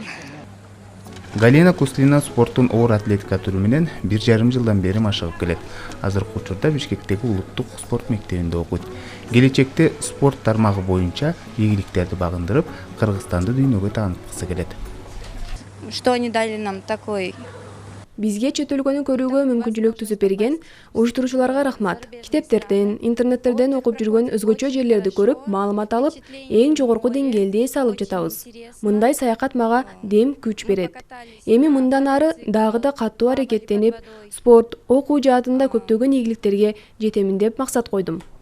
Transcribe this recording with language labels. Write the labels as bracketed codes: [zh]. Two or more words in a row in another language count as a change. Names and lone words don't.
[ky] Галина Куслина спорттун оор атлетика түрү менен 1,5 жылдан бери машыгып келет. Азыркы учурда Бишкектеги улуттук спорт мектебинде окуйт. Келечекте спорт тармагы боюнча ийгиликтерди багындырып, Кыргызстанды дүйнөгө тааныткысы келет. [ru] Что они дали нам такой [ky] Бизге чет өлкөнү көрүүгө мүмкүнчүлүк түзүп берген уюштуруучуларга рахмат. Китептерден, интернеттерден окуп жүргөн өзгөчө жерлерди көрүп, маалымат алып, эң жогорку деңгээлде эс алып жатабыз. Мындай саякат мага дем күч берет. Эми мындан ары дагы да катуу аракеттенип, спорт, окуу жаатында көптөгөн ийгиликтерге жетемин деп максат койдум.